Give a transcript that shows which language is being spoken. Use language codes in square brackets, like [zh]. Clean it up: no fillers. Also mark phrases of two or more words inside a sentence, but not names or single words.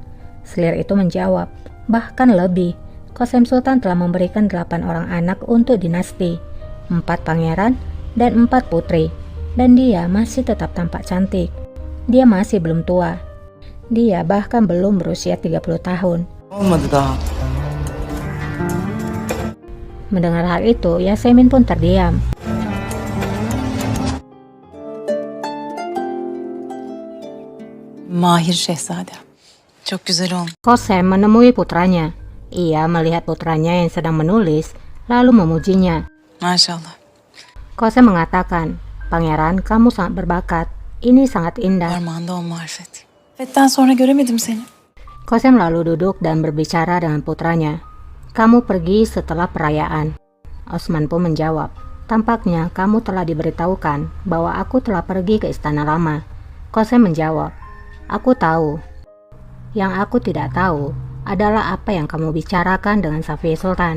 [id] Selir itu menjawab, bahkan lebih. Qasem Sultan telah memberikan 8 orang anak untuk dinasti, 4 pangeran dan 4 putri. Dan dia masih tetap tampak cantik. Dia masih belum tua. Dia bahkan belum berusia 30 tahun. [tr] Olmadı daha. [id] Mendengar hal itu, Yasemin pun terdiam. [tr] Mahir Şehzade. Çok güzel olmuş. [id] Qasem menemui putranya. Ia melihat putranya yang sedang menulis, lalu memujinya. [tr] Maşallah. [id] Qasem mengatakan, "Pangeran, kamu sangat berbakat. Ini sangat indah." [tr] Parmağında o marifet. Fetten sonra göremedim seni. [id] Qasem lalu duduk dan berbicara dengan putranya. "Kamu pergi setelah perayaan." Osman pun menjawab, "Tampaknya kamu telah diberitahukan bahwa aku telah pergi ke istana lama." Qasem menjawab, "Aku tahu. Yang aku tidak tahu adalah apa yang kamu bicarakan dengan Safiye Sultan."